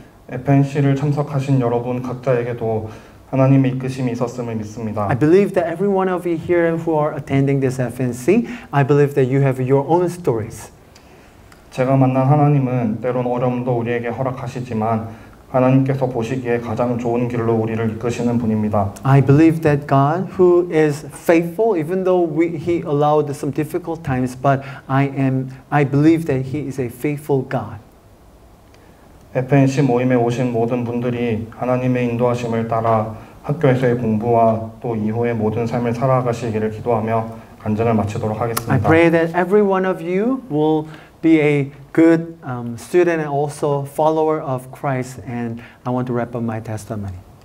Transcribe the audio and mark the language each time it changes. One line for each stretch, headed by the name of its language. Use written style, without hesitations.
Korean: FNC를 참석하신 여러분 각자에게도 하나님의 이끄심이 있었음을 믿습니다.
English: I believe that every one of you here who are attending this FNC, I believe that you have your own stories.
Korean: 제가 만난 하나님은 때론 어려움도 우리에게 허락하시지만 하나님께서 보시기에 가장 좋은 길로 우리를 이끄시는 분입니다.
English: I believe that God, who is faithful, even though He allowed some difficult times, but I believe that He is a faithful God.
Korean: FNC 모임에 오신 모든 분들이 하나님의 인도하심을 따라 학교에서의 공부와 또 이후의 모든 삶을 살아가시기를 기도하며 간증을 마치도록 하겠습니다.
English: I pray that every one of you will be a good student and also follower of Christ. And I want to wrap up my testimony.